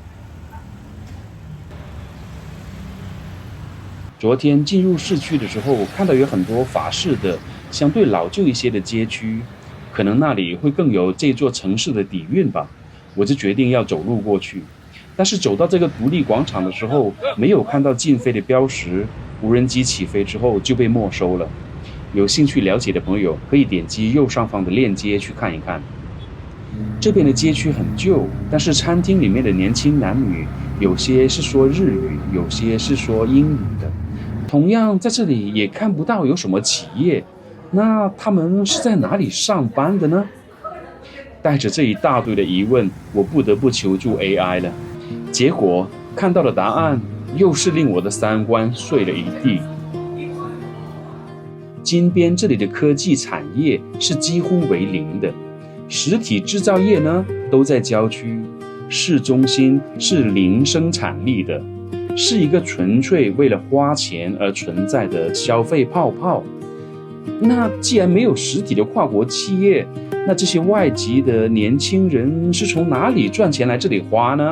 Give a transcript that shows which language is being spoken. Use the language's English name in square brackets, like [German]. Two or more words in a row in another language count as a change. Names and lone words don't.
[Chinese] 昨天進入市區的時候，看到有很多法式的相對老舊一些的街區，可能那裡會更有這座城市的底蘊吧。我就決定要走路過去，但是走到這個獨立廣場的時候，沒有看到禁飛的標識，無人機起飛之後就被沒收了。有興趣了解的朋友可以點擊右上方的鏈接去看一看。這邊的街區很舊，但是餐廳裡面的年輕男女，有些是說日語，有些是說英語的。同樣在這裡也看不到有什麼企業，那他們是在哪裡上班的呢？帶着這一大堆的疑問，我不得不求助 AI 了。結果看到的答案又是令我的三觀碎了一地。金邊這裡的科技產業是幾乎為零的，實體製造業呢都在郊區，市中心是零生產力的，是一個純粹為了花錢而存在的消費泡泡。那既然沒有實體的跨國企業，那這些外籍的年輕人是從哪裡賺錢來這裡花呢？